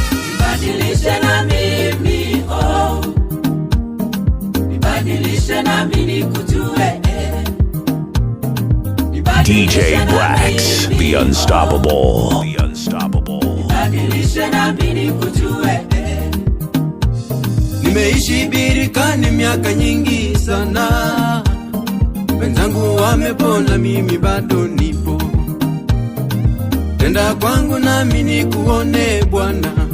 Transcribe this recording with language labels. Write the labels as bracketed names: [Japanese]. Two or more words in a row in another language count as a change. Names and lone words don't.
[Swahili] Nibadilishe na mimi, oh. Nibadilishe na mimi nikujue, eh. D J Brax, [English] the unstoppable. The unstoppable. [Swahili] Nimeishi birikani miaka nyingi sana. Wenzangu wamepona, mimi bado nipo. Tenda kwangu nami nikuone, Bwana.